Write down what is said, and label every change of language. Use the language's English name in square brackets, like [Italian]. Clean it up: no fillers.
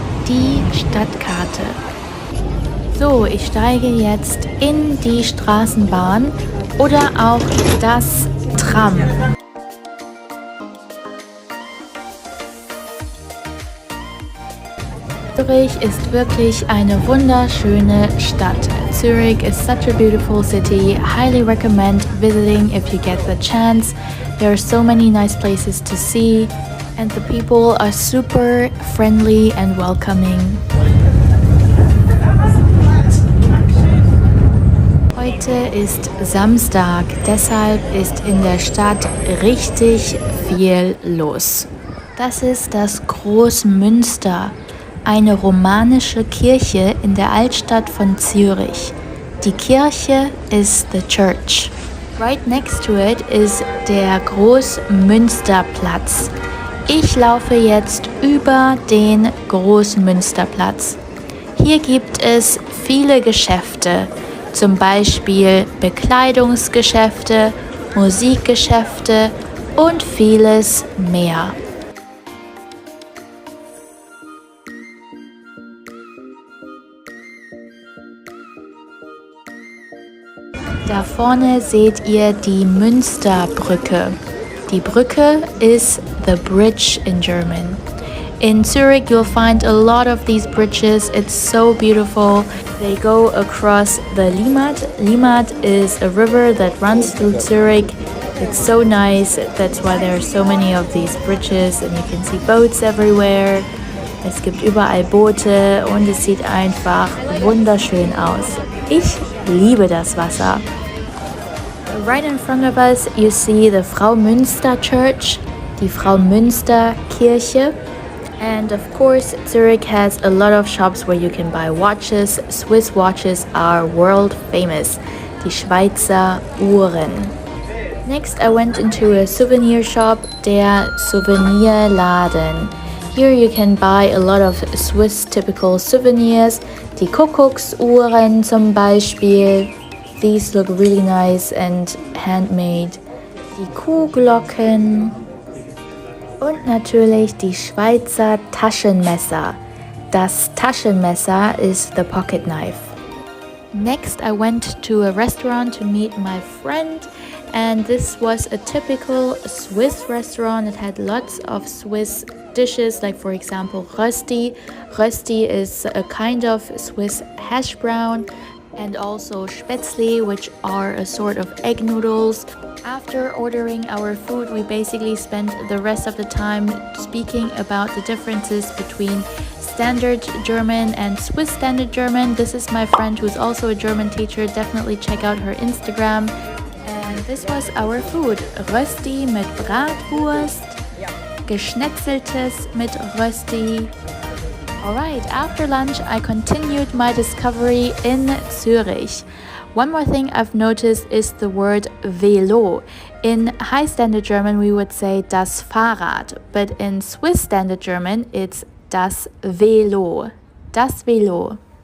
[German] Die Stadtkarte. So, ich steige jetzt in die Straßenbahn oder auch das Tram. Zürich ist wirklich eine wunderschöne Stadt. [English] Zurich is such a beautiful city. Highly recommend visiting if you get the chance. There are so many nice places to see and the people are super friendly and welcoming. [German] Heute ist Samstag, deshalb ist in der Stadt richtig viel los. Das ist das Großmünster, eine romanische Kirche in der Altstadt von Zürich. Die Kirche ist [English] the church. Right next to it is der Großmünsterplatz. [German] Ich laufe jetzt über den Großmünsterplatz. Hier gibt es viele Geschäfte. Zum Beispiel Bekleidungsgeschäfte, Musikgeschäfte und vieles mehr. Da vorne seht ihr die Münsterbrücke. Die Brücke ist [English] the bridge in German. In Zurich, you'll find a lot of these bridges. It's so beautiful. They go across the Limmat. Limmat is a river that runs through Zurich. It's so nice. That's why there are so many of these bridges and you can see boats everywhere. [German] Es gibt überall Boote und es sieht einfach wunderschön aus. Ich liebe das Wasser. [English] Right in front of us, you see the Frau Münster Church, [German] die Frau Münster Kirche. [English] And of course, Zurich has a lot of shops where you can buy watches. Swiss watches are world famous. [German] Die Schweizer Uhren. [English] Next, I went into a souvenir shop, der Souvenirladen. Here you can buy a lot of Swiss typical souvenirs. [German] Die Kuckucksuhren zum Beispiel. These look really nice and handmade. Die Kuhglocken. Und natürlich die Schweizer Taschenmesser. Das Taschenmesser is the pocket knife. [English] Next, I went to a restaurant to meet my friend, and this was a typical Swiss restaurant. It had lots of Swiss dishes, like for example Rösti. Rösti is a kind of Swiss hash brown, and also Spätzle, which are a sort of egg noodles. After ordering our food, we basically spent the rest of the time speaking about the differences between Standard German and Swiss Standard German. This is my friend who's also a German teacher. Definitely check out her Instagram. And this was our food. [German] Rösti mit Bratwurst, Geschnetzeltes mit Rösti. [English] Alright, after lunch I continued my discovery in Zurich. One more thing I've noticed is the word Velo. In High Standard German we would say das Fahrrad, but in Swiss Standard German it's das Velo. Das Velo.